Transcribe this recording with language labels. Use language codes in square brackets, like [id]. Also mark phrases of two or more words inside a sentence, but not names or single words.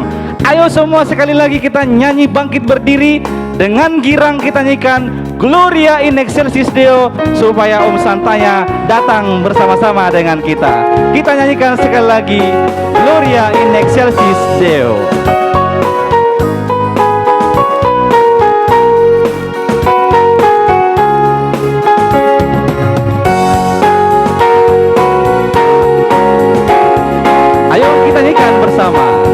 [id] Ayo semua sekali lagi kita nyanyi bangkit berdiri dengan girang, kita nyanyikan Gloria in Excelsis Deo supaya Om Santanya datang bersama-sama dengan kita. Kita nyanyikan sekali lagi Gloria in Excelsis Deo. Bersama